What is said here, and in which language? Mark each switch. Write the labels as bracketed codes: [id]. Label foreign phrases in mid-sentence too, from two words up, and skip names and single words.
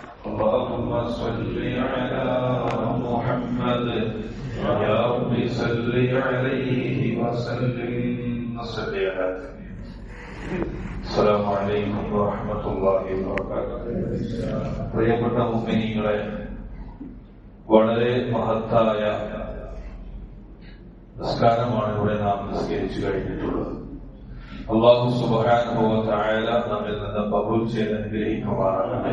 [ar] اللهم صل على محمد يا رب صل عليه وسلم صل على السلام عليكم ورحمة الله وبركاته. [ml] പ്രിയപ്പെട്ട മുഅ്മിനീങ്ങളെ, വളരെ മഹത്തായ നിസ്കാരമാണ് ഇവിടെ നാം നിസ്കരിച്ചു കഴിഞ്ഞിട്ടുള്ളത്. [ar] الله سبحانه و تعالى [ml] നമ്മിൽ നിന്ന് ഖബൂൽ ചെയ്ത് അനുഗ്രഹിക്കുമാറാകട്ടെ.